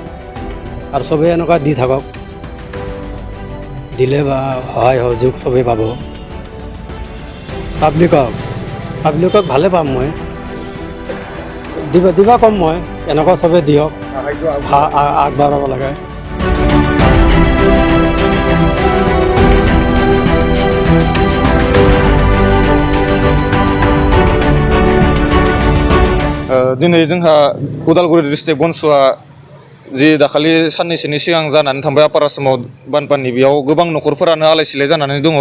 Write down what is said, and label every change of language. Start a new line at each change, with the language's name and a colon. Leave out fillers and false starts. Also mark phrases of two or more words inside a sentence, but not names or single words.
Assamese: আৰু চবেই এনেকুৱা দি থাকক, দিলে বা সহায় সহযোগ চবেই পাব। পাব্লিকক ভালে পাম মই, দিবা কম মই, এনেকুৱা চবেই দিয়ক, আগবাঢ়াব লাগে।
Bodo: दिनै जोंहा उदालगुरि डिस्ट्रिक्ट बनसुआ जि दाखालि साननैसोनि सिगां जानानै थांबाय आपार आसामाव बानपानी, बेयाव गोबां न'खरफोरानो आलाय सिलाय जानानै दङ।